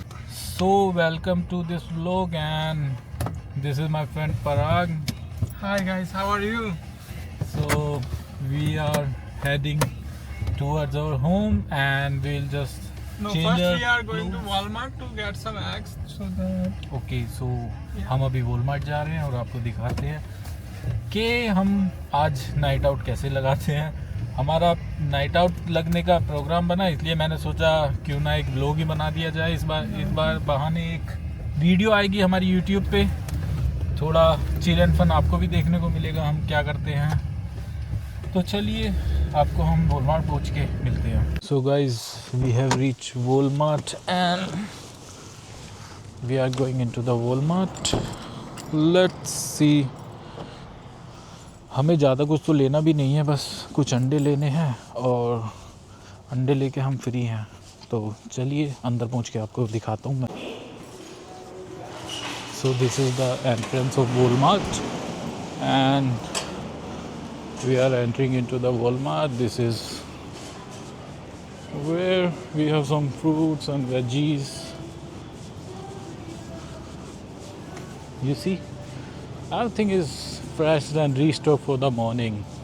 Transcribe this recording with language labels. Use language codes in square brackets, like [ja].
[en] So welcome to this vlog and this is my friend Parag. Hi guys, how are you? So we are heading towards our home and we'll just change First our we are going to clothes. Walmart to get some eggs so that [hi] okay so हम अभी Walmart जा रहे हैं और आपको दिखाते हैं कि हम आज नाइट आउट कैसे लगाते हैं। हमारा नाइट आउट लगने का प्रोग्राम बना, इसलिए मैंने सोचा क्यों ना एक व्लॉग ही बना दिया जाए। इस बार बहाने एक वीडियो आएगी हमारी यूट्यूब पे, थोड़ा [en] chill and fun [hi] आपको भी देखने को मिलेगा हम क्या करते हैं। तो चलिए आपको हम वॉलमार्ट पहुंच के मिलते हैं। [en] So guys we have reach Walmart and we are going into the Walmart. Let's see, [hi] हमें ज़्यादा कुछ तो लेना भी नहीं है, बस कुछ अंडे लेने हैं और अंडे लेके हम फ्री हैं। तो चलिए अंदर पहुंच के आपको दिखाता हूँ मैं। [en] So this is the entrance of Walmart and we are entering into the Walmart. This is where we have some fruits and veggies. You see, everything is fresh and restocked for the morning.